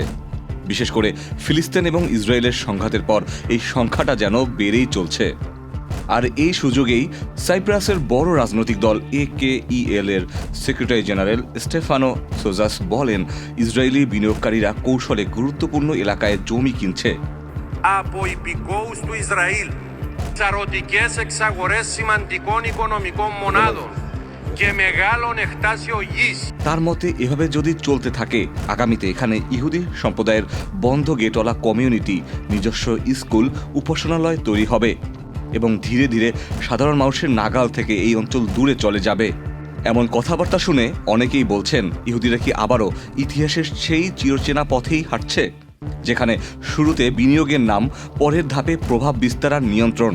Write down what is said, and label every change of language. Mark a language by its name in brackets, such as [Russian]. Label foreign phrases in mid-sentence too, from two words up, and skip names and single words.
[Bangla] বিশেষ করে ফিলিস্তিন এবং ইসরায়েলের সংঘাতের পর এই সংখ্যাটা যেন বেড়েই চলছে। আর এই সুযোগেই সাইপ্রাসের বড় রাজনৈতিক দল AKEL এর সেক্রেটারি জেনারেল স্টেফানো সোজাস বলেন, ইসরায়েলি বিনিয়োগকারীরা কৌশলে গুরুত্বপূর্ণ এলাকায় জমি কিনছে। [Greek] Από υπηκόους του Ισραήλ, σαρωτικές εξαγορές σημαντικών οικονομικών μονάδων και μεγάλων εκτάσεων γης. [Bangla] তার মতে এভাবে যদি চলতে থাকে, আগামীতে এখানে ইহুদি সম্প্রদায়ের বন্ধ গেটওয়ালা কমিউনিটি, নিজস্ব স্কুল, উপাসনালয় তৈরি হবে এবং ধীরে ধীরে সাধারণ মানুষের নাগাল থেকে এই অঞ্চল দূরে চলে যাবে। এমন কথাবার্তা শুনে অনেকেই বলছেন, ইহুদিরা কি আবারও ইতিহাসের সেই চিরচেনা পথেই হাঁটছে, যেখানে শুরুতে বিনিয়োগের নাম, পরের ধাপে প্রভাব বিস্তার আর নিয়ন্ত্রণ।